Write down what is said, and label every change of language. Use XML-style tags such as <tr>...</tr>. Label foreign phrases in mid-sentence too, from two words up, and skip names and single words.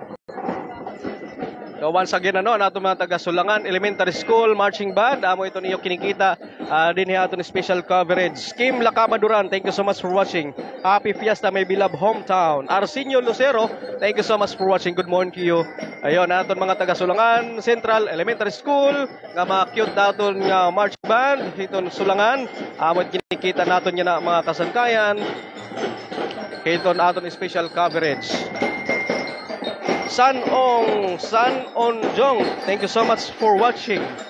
<war>So</war> <en>once again</en> <war>nato mga taga Sulangan Elementary School Marching Band, amo ito niyo kinikita din aton special coverage.</war> <en>Kim Lacamaduran, thank you so much for watching. Happy Fiesta my beloved hometown. Arsenio Lucero, thank you so much for watching. Good morning to you.</en> <war>Ayun aton mga taga Sulangan Central Elementary School nga mga cute daton nga marching band hiton Sulangan. Amo kinikita naton nya na mga kasangkayan. Hiton aton</war> <en>special coverage. San On Jong, thank you so much for watching.</en>